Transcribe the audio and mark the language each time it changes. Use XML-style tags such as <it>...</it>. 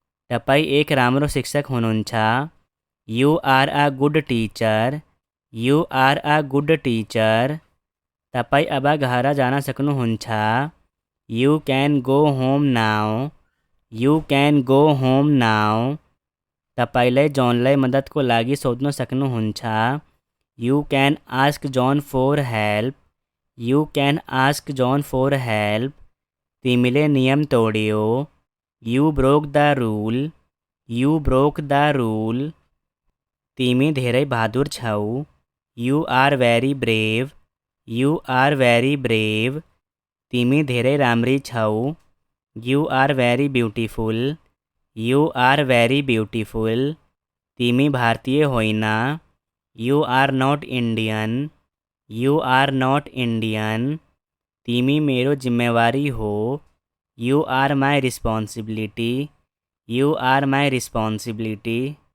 <ne>तपाईँ एक राम्रो शिक्षक हुनुहुन्छ।</ne> <en>You are a good teacher. You are a good teacher.</en> <ne>तपाईँ अब घर जान सक्नुहुन्छ।</ne> <en>You can go home now. You can go home now.</en> <ne>तपाईँले जोनलाई मद्दतको लागि सोध्न सक्नुहुन्छ।</ne> <en>You can ask John for help. You can ask John for help.</en> <ne>तिमीले नियम तोड्यो।</ne> <en>You broke the rule. You broke the rule.</en> <ne>तिमी धेरै बहादुर छौ।</ne> <en>You are very brave. You are very brave.</en> <ne>तिमी धेरै राम्री छौ।</ne> <en>You are very beautiful. You are very beautiful.</en> <ne>तिमी भारतीय होइन।</ne> <en>You are not Indian. You are not Indian.</en> <ne>तिमी मेरो जिम्मेवारी हो।</ne> <en>You are my responsibility. You are my responsibility.</en>